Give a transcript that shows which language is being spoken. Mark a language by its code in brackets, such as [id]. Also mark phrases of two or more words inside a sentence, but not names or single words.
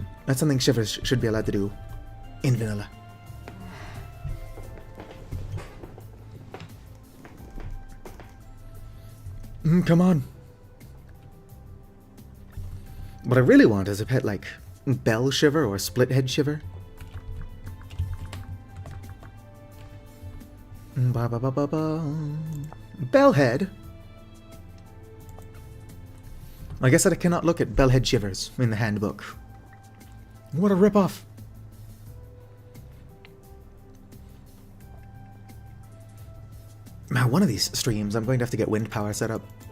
[en] That's something Shivers should be allowed to do in vanilla. Come on. What I really want is a pet like Bell Shiver or Split Head Shiver. Ba ba ba ba ba. Bellhead. I guess that I cannot look at Bellhead Shivers in the handbook. What a ripoff. Now, one of these streams, I'm going to have to get wind power set up.